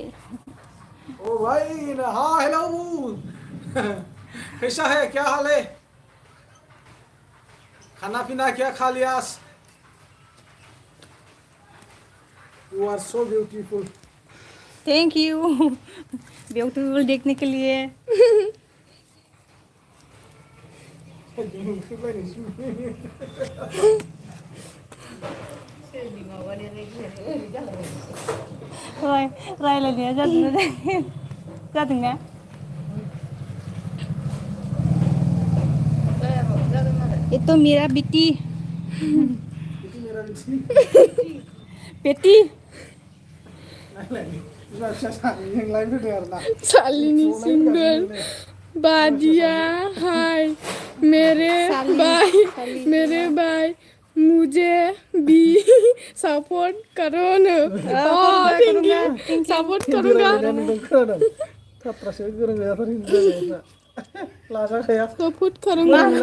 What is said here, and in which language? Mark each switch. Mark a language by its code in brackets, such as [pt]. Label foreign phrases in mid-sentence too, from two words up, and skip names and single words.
[hi] ओ भाई हाँ हेलो कैसा है क्या हाल है खाना पीना क्या खा लिया [en] you are so beautiful thank you beautiful [hi] देखने के लिए [brx] रायलायनाया जादोंना [hi] ये तो मेरा बेटी बेटी शालिनी सिंगल बादिया हाय मेरे भाई मुझे भी सपोर्ट करो न सपोर्ट करूंगा सपोर्ट करूंगा